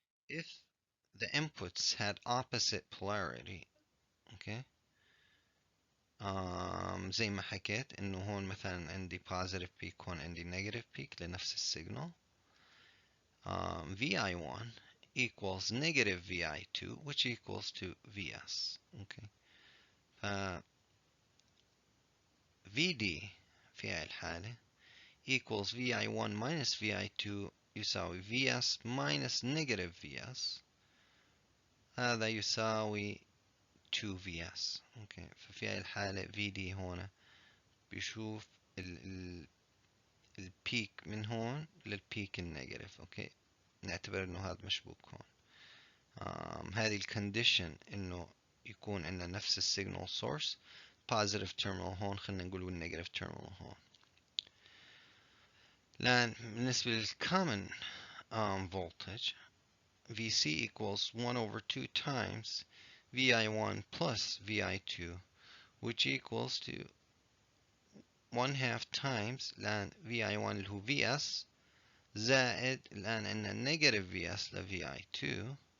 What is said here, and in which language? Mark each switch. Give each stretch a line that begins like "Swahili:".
English: If the inputs had opposite polarity،
Arabic: okay، زي ما حكيت انه هون مثلا عندي positive peak، هون عندي negative peak لنفس السيجنال.
English: VI1 equals negative VI2 which equals to VS. okay. ف VD
Arabic: في هاي الحالة
English: equals VI1 minus VI2 يساوي VS minus negative VS.
Arabic: هذا يساوي 2VS. اوكي، ففي هاي الحالة VD هون بيشوف البيك من هون للبيك النيجاتيف. اوكي، نعتبر انه هذا مشبوك هون. هذه الكونديشن انه يكون عندنا نفس السيجنال سورس، positive terminal هون خلينا نقول والنيجاتيف terminal هون.
English: الآن بالنسبة للcommon voltage VC equals 1 over 2 times VI1 plus VI2 which equals to 1/2 times الآن VI1
Arabic: اللي هو VS زائد الآن عندنا
English: negative VS ل VI2.